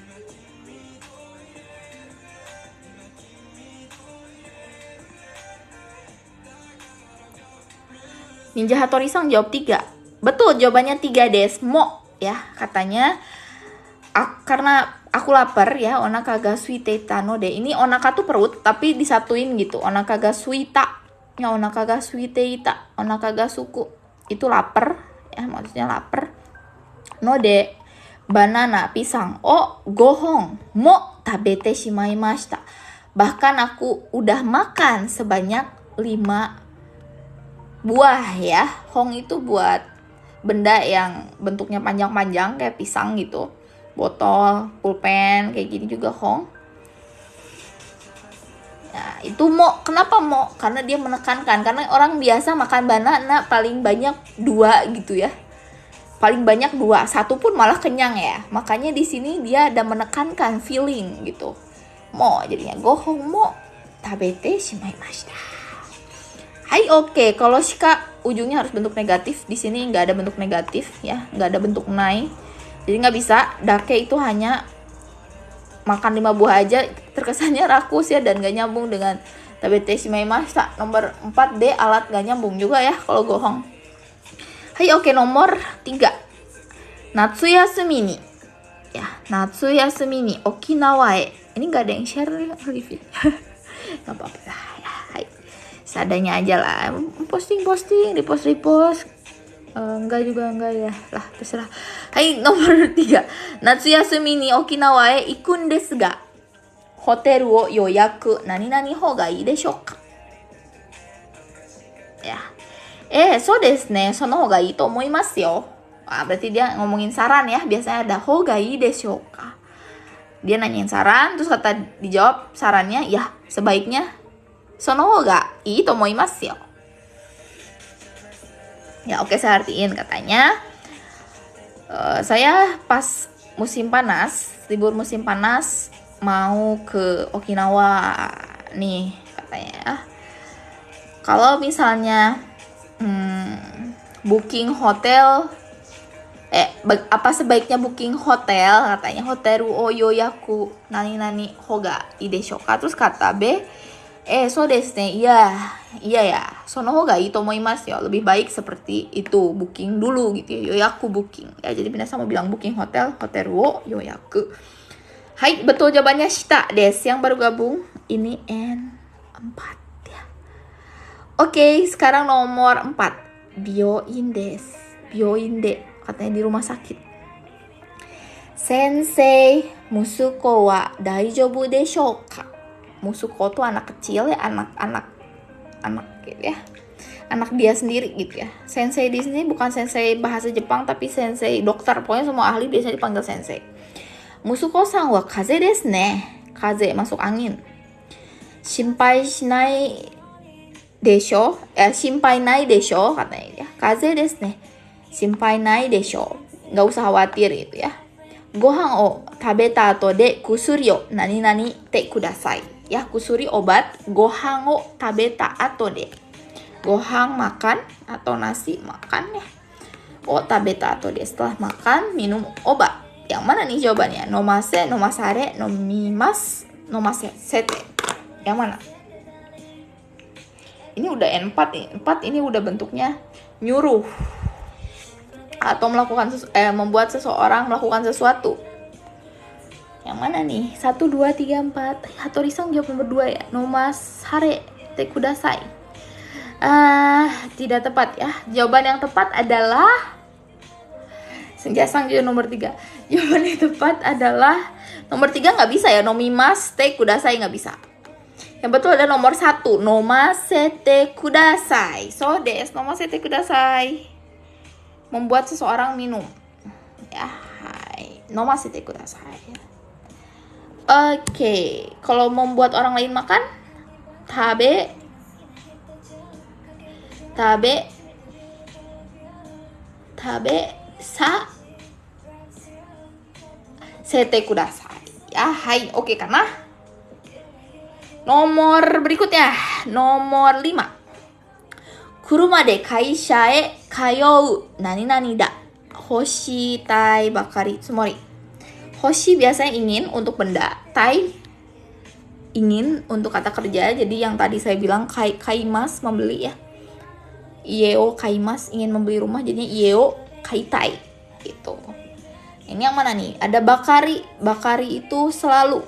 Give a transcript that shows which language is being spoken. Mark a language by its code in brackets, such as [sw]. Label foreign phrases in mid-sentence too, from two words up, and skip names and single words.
[id] Ninja Hattori-san jawab 3. Betul, jawabannya 3 des. Mo ya, katanya karena aku lapar ya, [ja] お腹が空いていたので. [id] Ini onaka tuh perut tapi disatuin gitu. [ja] お腹が空いた。Ya, お腹が空いていた。お腹が空く. [id] Itu lapar ya, maksudnya lapar. [ja] No de banana, pisang. Oh, 五本。もう食べてしまいました. [id] Bahkan aku udah makan sebanyak 5 buah ya. Hong itu buat benda yang bentuknya panjang-panjang kayak pisang gitu. Botol, pulpen, kayak gini juga hong. Nah, itu mo. Kenapa mo? Karena dia menekankan. Karena orang biasa makan banana paling banyak 2 gitu ya. Paling banyak 2, 1 pun malah kenyang ya. Makanya di sini dia ada menekankan feeling gitu. [ja] もう jadinya 五本も食べてしまいました. [id] Hai, oke. Kalau shika ujungnya harus bentuk negatif. Di sini nggak ada bentuk negatif ya, nggak ada bentuk nai. Jadi nggak bisa. Dake itu hanya makan 5 buah aja, terkesannya rakus ya dan nggak nyambung dengan [ja] 食べてしまいました. [id] Nomor 4D, alat nggak nyambung juga ya kalau gohong. Hai, oke, nomor 3. [ja] 夏休みに. Ya, 夏休みに沖縄へ. [id] Ini nggak ada yang [en] share review. [id] Nggak apa-apa lah ya. Hai. Seadanya aja lah. [en] Posting, repost. [id] Enggak juga enggak ya. Lah, terserah. Hai, nomor 3. [ja] 夏休みに沖縄へ行くんですがホテルを予約なになにほうがいいでしょうか? [id] Ya. [ja] そうですね、そのほうがいいと思いますよ. [id] Berarti dia ngomongin saran ya. Biasanya ada [ja] ほうがいいでしょうか. [id] Dia nanyain saran, terus kata dijawab sarannya, ya sebaiknya [ja] そのほうがいいと思いますよ. [id] Ya, oke, saya artiin. Katanya saya pas musim panas, libur musim panas mau ke Okinawa nih katanya. Kalau misalnya [en] booking hotel, [id] apa sebaiknya [en] booking hotel, [id] katanya [ja] ホテルを予約なになにほうがいいでしょうか. [id] Terus kata B, [ja] そうですね, [id] iya ya, [ja] そのほうがいいと思いますよ. [id] Lebih baik seperti itu, booking dulu gitu ya, yoyaku booking ya. Jadi Minasa mau bilang [en] booking hotel [ja] を予約. [id] Hai, betul jawabannya [ja] 下です. [id] Yang baru gabung ini N4 ya. Oke, sekarang nomor 4. [ja] 病院です. 病院で, [id] katanya di rumah sakit. [ja] 先生、息子は大丈夫でしょうか? [id] Musuko tuh anak kecil ya, anak gitu ya. Anak dia sendiri gitu ya. Sensei di sini bukan sensei bahasa Jepang tapi sensei dokter. Pokoknya semua ahli biasanya dipanggil sensei. [ja] 息子さんは風邪ですね. [id] Kaze masuk angin. [ja] 心配しないでしょ? 心配ないでしょ [id] katanya ya. [ja] 風邪ですね。心配ないでしょ. [id] Nggak usah khawatir gitu ya. [ja] ご飯を食べた後で薬をなになにてください. Ya, 薬 obat, ご飯を食べた後で. [id] Gohan makan atau nasi makan ya. [ja] を食べた後で, [id] setelah makan minum obat. Yang mana nih jawabannya? [ja] 飲ませ、飲まされ、飲みます、飲ませ、せて. [id] Yang mana? Ini udah N4 nih. 4 ini udah bentuknya nyuruh atau melakukan membuat seseorang melakukan sesuatu. Yang mana nih? 1, 2, 3, 4. Hattori-san jawab nomor 2 ya. [ja] 飲まされてください. [id] Tidak tepat ya. Jawaban yang tepat adalah Senja-san juga nomor 3. Jawaban yang tepat adalah nomor 3 nggak bisa ya. [ja] 飲みますてください [id] nggak bisa. Yang betul adalah nomor 1. [ja] 飲ませてください。そうです、飲ませてください. [id] Membuat seseorang minum. [ja] Ya, はい。飲ませてください. [id] Oke, kalau membuat orang lain makan, [ja] 食べさせてください. [id] Ya, hai. Oke, karena nomor berikutnya, nomor 5. [ja] 車で会社へ通うなになにだ. ほしい たい ばかり つもり. [id] Hoshi biasanya ingin untuk benda, tai ingin untuk kata kerja. Jadi yang tadi saya bilang kaimas membeli ya. [ja] 家を買います [id] ingin membeli rumah, jadinya [ja] 家を買いたい [id] gitu. Ini yang mana nih? Ada bakari. Bakari itu selalu.